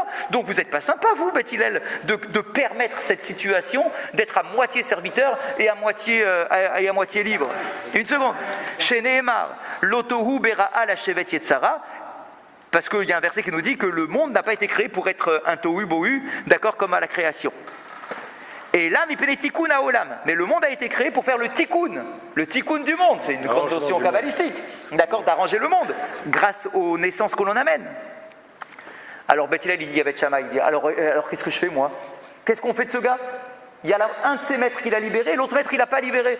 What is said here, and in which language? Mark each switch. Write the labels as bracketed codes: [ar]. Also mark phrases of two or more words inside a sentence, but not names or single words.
[fr] Donc vous êtes pas sympa vous, Beth Hillel, de permettre cette situation d'être à moitié serviteur et à moitié libre. Une seconde. [he] שנאמר, לא תהו בראה לשבת יצרה. [fr] Parce qu'il y a un verset qui nous dit que le monde n'a pas été créé pour être un tohu bohu, d'accord, comme à la création. Et là, [he] מפני תיקון העולם. [fr] Mais le monde a été créé pour faire le tikkun du monde. C'est une grande notion kabbalistique, d'accord, d'arranger le monde grâce aux naissances que l'on amène. Alors Beth Hillel, il dit à Beth Shammai, il dit, alors qu'est-ce que je fais moi? Qu'est-ce qu'on fait de ce gars? Il y a un de ses maîtres qu'il a libéré, l'autre maître il n'a pas libéré.